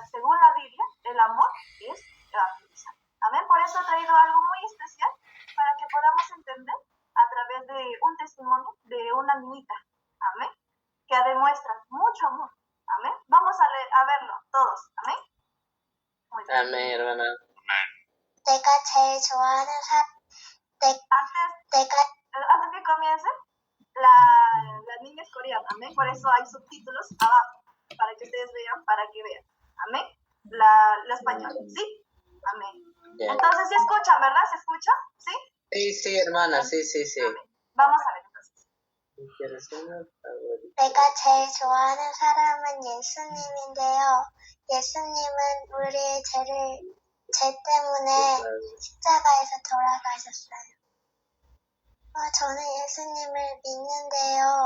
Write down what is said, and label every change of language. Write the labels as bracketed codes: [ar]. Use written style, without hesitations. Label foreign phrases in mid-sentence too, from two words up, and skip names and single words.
[es] Según la Biblia, el amor es evangelizar. Amén. Por eso he traído algo muy especial para que podamos entender a través de un testimonio de una niñita. Amén. Que demuestra mucho amor. Amén. Vamos a verlo todos. Amén. Muy bien. Amén, hermana. [ko] 내가 제일 좋아하는 [es] Antes que comience, la niña es coreana. Amén. Por eso hay subtítulos abajo para que ustedes vean, para que vean. Amén. La español. ¿Sí? Amén. Bien. Entonces, ¿se escuchan, verdad? ¿Se escucha? ¿Sí? Sí, hermana, sí. Amén. Vamos a ver entonces. [ko] 내가 제일 좋아하는 사람은 예수님인데요. 예수님은 우리의 죄 때문에 십자가에서 돌아가셨어요. 저는 예수님을 믿는데요.